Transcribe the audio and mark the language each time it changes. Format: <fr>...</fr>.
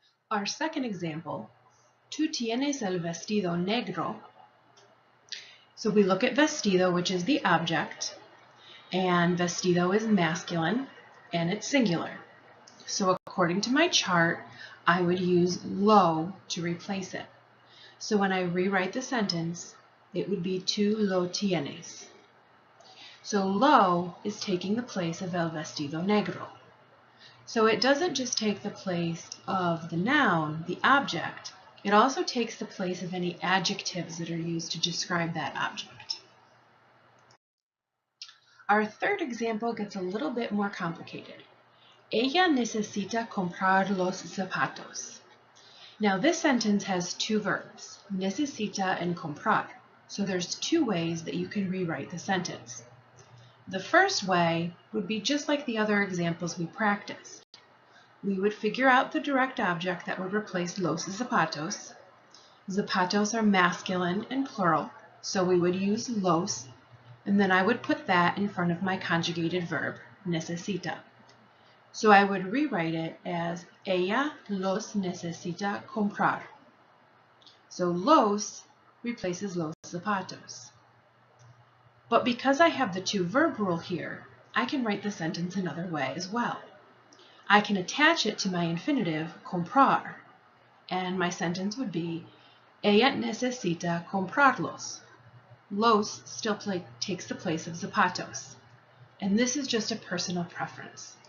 <en>Our second example,</en> <es>tú tienes el vestido negro.</es> <en>So we look at vestido, which is the object, and vestido is masculine, and it's singular. So according to my chart, I would use lo to replace it. So when I rewrite the sentence, it would be</en> <es>tú lo tienes.</es> <en>So lo is taking the place of</en> <es>el vestido negro.</es> <en>So it doesn't just take the place of the noun, the object, it also takes the place of any adjectives that are used to describe that object. Our third example gets a little bit more complicated.</en> <es>Ella necesita comprar los zapatos.</es> <en>Now this sentence has two verbs, necesita and comprar. So there's two ways that you can rewrite the sentence. The first way would be just like the other examples we practiced. We would figure out the direct object that would replace los zapatos. Zapatos are masculine and plural, so we would use los, and then I would put that in front of my conjugated verb, necesita. So I would rewrite it as</en> <es>ella los necesita comprar.</es> <en>So los replaces</en> <es>los zapatos.</es> <en>But because I have the two-verb rule here, I can write the sentence another way as well. I can attach it to my infinitive, comprar, and my sentence would be</en> <es>ella necesita comprarlos.</es> <en>Los still takes the place of zapatos, and this is just a personal preference.</en>